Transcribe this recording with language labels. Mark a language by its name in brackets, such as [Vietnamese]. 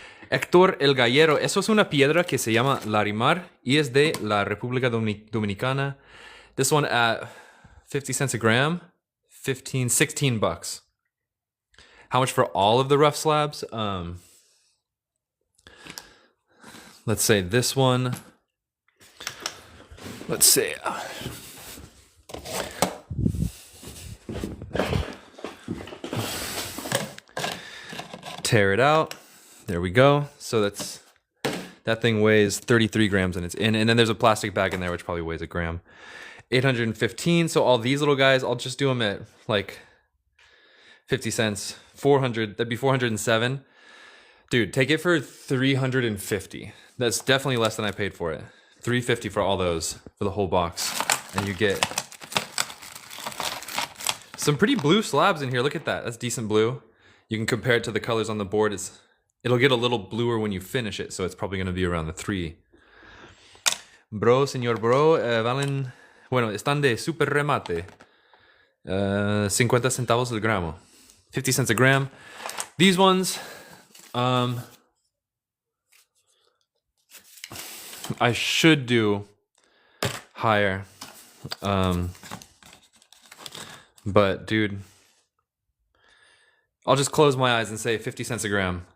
[Spanish] Héctor El Gallero, eso es una piedra que se llama Larimar y es de la República Dominicana. [English] This one at 50 cents a gram, 16 bucks. How much for all of the rough slabs? Let's say this one. Let's say tear it out. There we go. So that thing weighs 33 grams and it's in, and then there's a plastic bag in there which probably weighs a gram. 815. So all these little guys, I'll just do them at like 50 cents. 400. That'd be 407. Dude, take it for 350. That's definitely less than I paid for it. 350 for all those, for the whole box, and you get some pretty blue slabs in here. Look at that. That's decent blue. You can compare it to the colors on the board. It'll get a little bluer when you finish it, so it's probably going to be around the 3. [Spanish] Bro, señor bro, valen, bueno, están de super remate. 50 centavos el gramo. [English] 50 cents a gram. These ones, I should do higher. But dude, I'll just close my eyes and say 50 cents a gram.